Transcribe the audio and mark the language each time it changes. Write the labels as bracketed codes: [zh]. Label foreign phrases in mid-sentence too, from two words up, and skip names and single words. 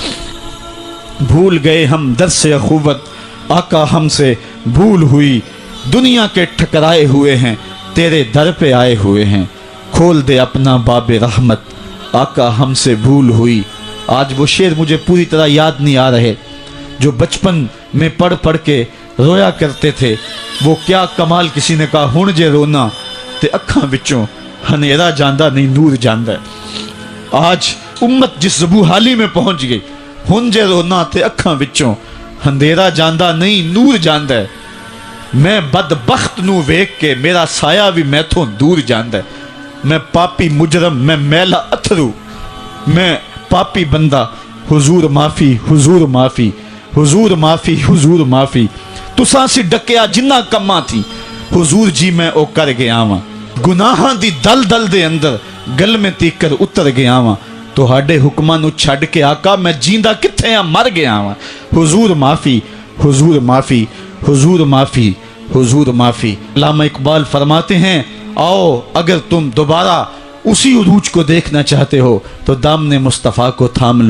[ur] بھول گئے ہم درس اخوت، آقا ہم سے بھول ہوئی، دنیا کے ٹھکرائے ہوئے ہیں، تیرے در پہ آئے ہوئے ہیں، کھو کھول دے اپنا باب رحمت، آقا ہم سے بھول ہوئی۔ آج وہ شعر مجھے پوری طرح یاد نہیں آ رہے جو بچپن میں پڑھ پڑھ کے رویا کرتے تھے۔ وہ کیا کمال، کسی نے کہا [pa] ہن جے رونا تے اکھاں وچوں ہنیرا جاندہ نہیں نور جاندہ ہے۔ [ur] آج امت جس زبو حالی میں پہنچ گئی، [pa] ہن جے رونا تے اکھاں وچوں ہندیرا جاندہ نہیں نور جاندہ ہے۔ میں بدبخت نو ویکھ کے میرا سایہ بھی میتھوں دور جاندہ ہے۔ میں پاپی مجرم، میں میلا اتھرو، میں پاپی بندہ، حضور معافی حضور معافی حضور معافی حضور معافی۔ تساں سی ڈکیا جنہ کماں تھی حضور جی میں او کر گیا واں، گناہاں دی دل دل دے اندر گل میں تیکر اتر گیا واں، تہاڈے حکماں نو چھڈ کے آقا میں جیندہ کتھے ہاں مر گیا واں۔ حضور معافی حضور معافی حضور معافی حضور معافی۔ [ur] علامہ اقبال فرماتے ہیں آؤ اگر تم دوبارہ اسی عروج کو دیکھنا چاہتے ہو تو دامن مصطفیٰ کو تھام لو۔